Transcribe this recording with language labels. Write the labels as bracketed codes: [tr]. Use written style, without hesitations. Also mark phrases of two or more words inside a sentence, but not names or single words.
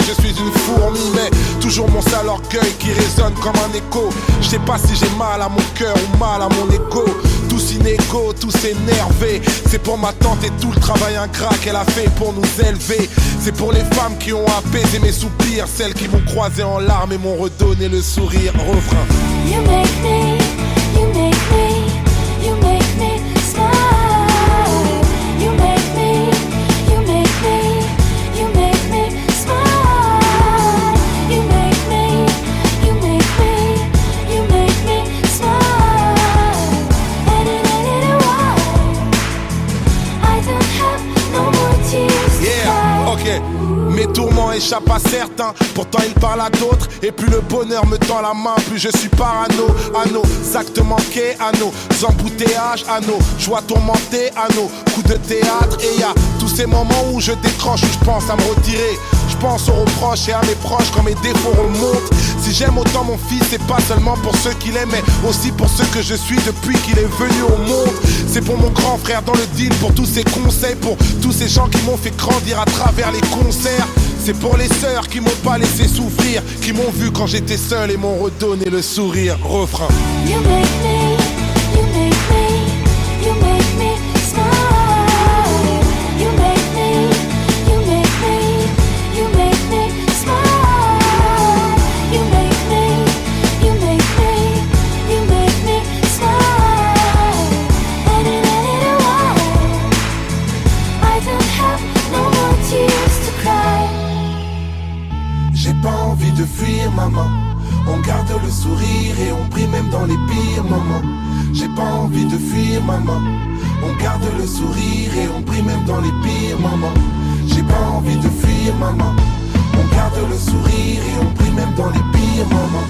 [fr] Je suis une fourmi, mais toujours mon sale orgueil qui résonne comme un écho. Je sais pas si j'ai mal à mon cœur ou mal à mon ego. Tous inégaux, tous énervés. C'est pour ma tante et tout le travail ingrat qu'elle a fait pour nous élever. C'est pour les femmes qui ont apaisé mes soupirs, celles qui m'ont croisé en larmes et m'ont redonné le sourire. Refrain. [en] You make me, you make me, you make me smile. You make me, you make me, you make me smile. You make me, you make me, you make me smile. And in a little while, I don't have no more tears to cry. [fr] Ok. Mes tourments échappent à certains, pourtant ils parlent à d'autres. Et plus le bonheur me tend la main, plus je suis parano. À nos actes manqués, à nos embouteillages, à nos joies tourmentées, à nos coups de théâtre. Et y a tous ces moments où je décroche, où je pense à me retirer. Je pense aux reproches et à mes proches quand mes défauts remontent. Si j'aime autant mon fils, c'est pas seulement pour ceux qu'il aime, mais aussi pour ceux que je suis depuis qu'il est venu au monde. C'est pour mon grand frère dans le deal, pour tous ses conseils, pour tous ces gens qui m'ont fait grandir à travers les concerts. C'est pour les sœurs qui m'ont pas laissé souffrir, qui m'ont vu quand j'étais seul et m'ont redonné le sourire. Refrain. [en] You make me, you make me, you make me smile. You make me, you make me, you make me smile. You make me, you make me, you make me smile. And in a little while, I don't have no more tears to cry. [fr] J'ai pas envie de fuir maman. On garde le sourire et on prie même dans les pires moments. J'ai pas envie de fuir maman. On garde le sourire et on prie même dans les pires moments. J'ai pas envie de fuir maman. On garde le sourire et on prie même dans les pires moments.